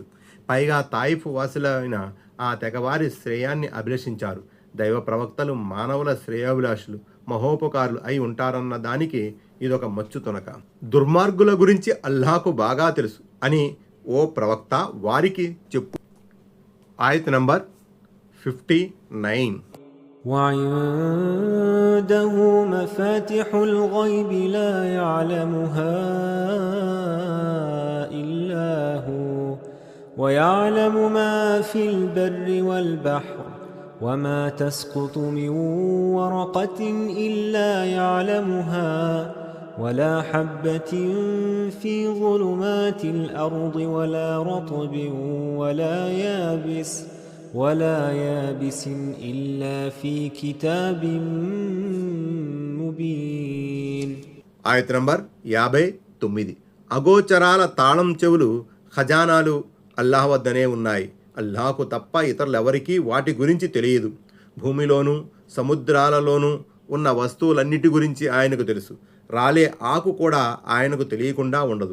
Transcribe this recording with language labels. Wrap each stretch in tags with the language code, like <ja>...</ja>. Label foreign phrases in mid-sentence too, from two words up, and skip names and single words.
<te>పైగా తాయిఫ్ వాసులైన ఆ తెగవారి శ్రేయాన్ని అభిలషించారు. దైవ ప్రవక్తలు మానవుల శ్రేయోభిలాషులు, మహోపకారులు అయి ఉంటారన్న దానికి ఇదొక మచ్చు తునక. దుర్మార్గుల గురించి అల్లాహకు బాగా తెలుసు అని ఓ ప్రవక్త వారికి చెప్పు. ఆయత్ నంబర్ 59.</te> <ar>وعنده مفاتح الغيب لا يعلمها إلا هو ويعلم ما في البر والبحر وما تسقط من ورقة إلا يعلمها ولا حبة في ظلمات الأرض ولا رطب ولا يابس إلا في كتاب مبين.</ar> <te>ఆయత్ నంబర్ 59. అగోచరాల తాళం చెవులు, ఖజానాలు అల్లాహ్ వద్దనే ఉన్నాయి. అల్లాహకు తప్ప ఇతరులెవరికీ వాటి గురించి తెలియదు. భూమిలోనూ సముద్రాలలోనూ ఉన్న వస్తువులన్నిటి గురించి ఆయనకు తెలుసు. రాలే ఆకు కూడా ఆయనకు తెలియకుండా ఉండదు.</te>